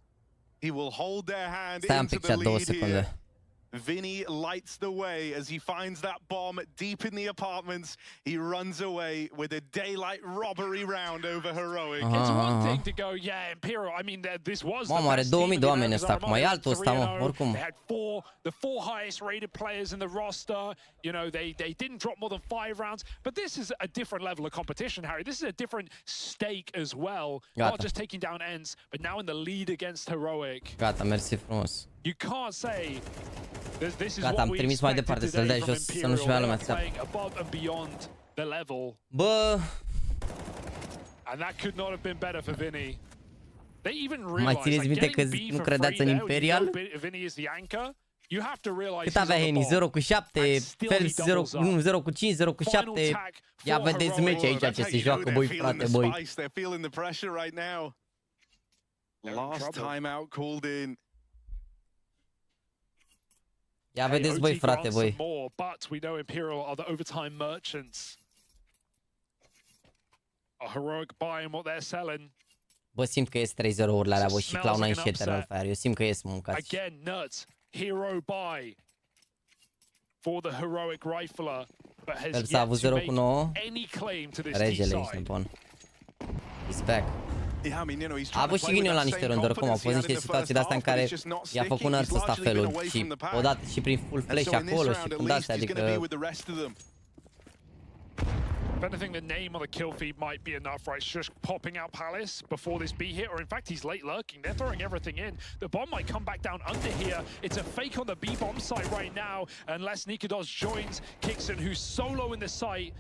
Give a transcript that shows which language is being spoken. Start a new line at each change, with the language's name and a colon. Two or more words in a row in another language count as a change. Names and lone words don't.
English: He will hold their hand into the lead here. Vinny lights the way as he finds that bomb deep in the apartments. He runs away with a daylight robbery round over Heroic. It's one thing to go, yeah, Imperial. I mean, this was the are best
Romanian: 2000 de oameni
English: team
Romanian: ăsta, acum e altul ăsta, mă, 3-0. oricum.
English: They had the four highest rated players in the roster. You know, they didn't drop more than 5 rounds. But this is a different level of competition, Harry. This is a different stake as well. Not just taking down ends, but now in the lead against Heroic.
Romanian: Gata, mersi frumos.
English: You can't say this is
Romanian: Gata, am trimis mai departe să-l dai jos, să nu-și vrea lumea țeapă. Bă...
English: And that could not have been better for Vinny. They even
Romanian: Mai
English: realized,
Romanian: țineți minte că nu credeați în Imperial?
English: Vinny is the anchor. You have to realize
Romanian: Cât avea Henny? 0 cu 7, Phelps 0 cu 5, 0 cu 7. Ia vedeți meci aici ce se joacă, băi, frate, băi.
English: Last timeout called in. Ia vedeți, băi, frate, băi. But we know Imperial are the overtime merchants. A Heroic buying what they're selling.
Romanian: Bă, simt că ies 3-0-urile alea, bă, și Cloud9 și Eternal Fire. Eu simt că ies mâncați.
English: Again, nuts. Hero buy for the Heroic rifler, but has yet to make any claim to this
Romanian: Regele, ești nebun.
English: He's back.
Romanian: A avut și ghinion la niște rânduri, cum au fost niște situații de-astea în care i-a făcut nărți ăsta felul și odată și prin full flash acolo și cum de-astea, adică...
English: If anything, the name on the kill feed might be enough, right? Just popping out Palace before this B hit, or in fact, he's late lurking. They're throwing everything in. The bomb might come back down under here. It's a fake on the B bomb site right now, unless Nikodos joins Kixon, who's solo in the site.